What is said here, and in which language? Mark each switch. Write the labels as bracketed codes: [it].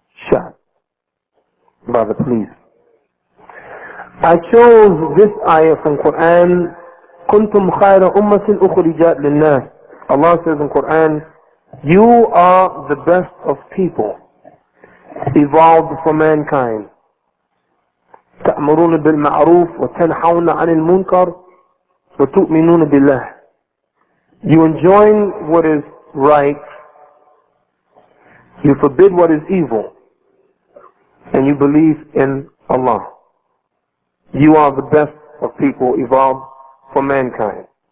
[en] Shot by the police. I chose this ayah from Quran, [ar] كنتم خير أمة أخرجت للناس. [en] Allah says in Quran, you are the best of people evolved for mankind. [ar] تأمرون بالمعروف وتنحون عن المنكر وتؤمنون بالله. [en] You enjoin what is right, you forbid what is evil, and you believe in Allah. You are the best of people evolved for mankind.